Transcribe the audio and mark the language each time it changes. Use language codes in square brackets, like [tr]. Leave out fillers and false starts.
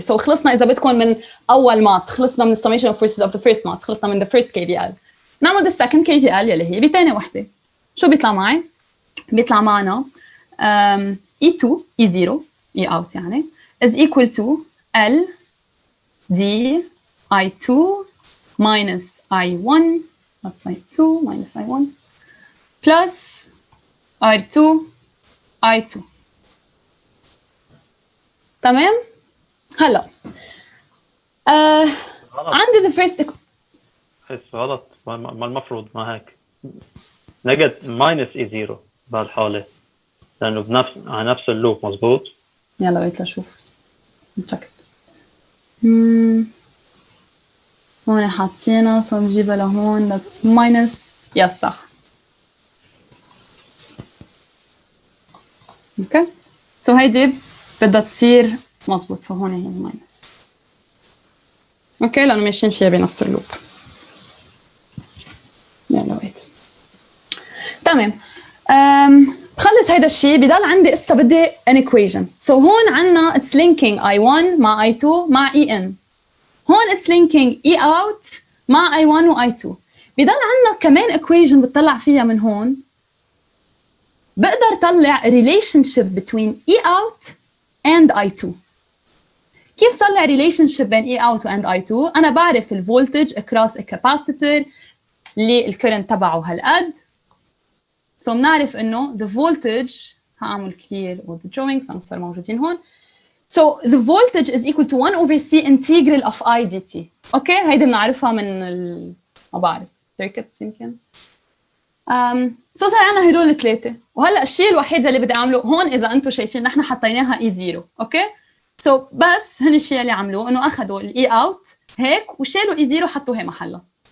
[en] So خلصنا إذا بدكم من أول ماس خلصنا من summation of forces of the first mass خلصنا من the first KVL. [ar] نعمل the second KVL يلي هي بتاني وحدة. [en] شو بيطلع معي؟ بيطلع معنا E2 E0 E out يعني is equal to L D I2 minus I1 that's I2 minus I1 plus R2 I2 تمام؟ هلا عندي the first [ar] بس غلط ما المفروض ما هيك نجد minus E0 بهالحالة لأنه على نفس اللوب مزبوط. يلا بقيت لأشوف نتشكت هون حاطينها صار نجيبها لهون that's minus يس صح اوكي سو هيدي بدها تصير مزبوط سو هون هي minus اوكي لأنه ماشيين فيها بنفس اللوب يلا ويت تمام. بخلص هيدا الشيء بضل عندي قصة بدي an equation. [en] So هون عنا it's linking I1 مع I2 مع EN. هون it's linking E out مع I1 و I2. [ar] بضل عنا كمان equation بتطلع فيها من هون. [en] بقدر طلع relationship between E out and I2. [ar] كيف طلع relationship بين E out و and I2؟ أنا بعرف الفولتج across a capacitor اللي الكرنت تبعه هالقد. So بنعرف إنه the voltage هعمل clear all the drawings أنا صار موجودين هون. [en] So the voltage is equal to 1 over C integral of I dt. [ar] أوكي هيدي بنعرفها من ما بعرف circuits يمكن. So صار عنا هدول الثلاثة. وهلا الشيء الوحيد اللي بدي أعمله هون إذا أنتم شايفين نحن حطيناها E0. أوكي. So بس هن الشيء اللي عملوه إنه أخذوا ال E out هيك وشالوا E0 وحطوا هي محلها.